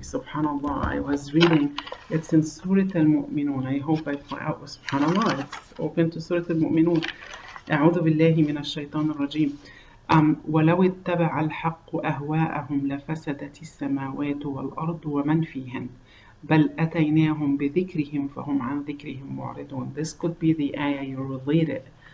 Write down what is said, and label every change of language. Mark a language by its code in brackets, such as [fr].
[en] Subhanallah, I was reading. It's in Surah Al-Mu'minun. I hope I find out. Subhanallah, it's open to Surah Al-Mu'minun. [ar] أعوذ بالله من الشيطان الرجيم. ولو اتبع الحق أهواءهم لفسدت السماوات والأرض ومن فيهن بل أتيناهم بذكرهم فهم عن ذكرهم معرضون. [en] This could be the ayah you relate it.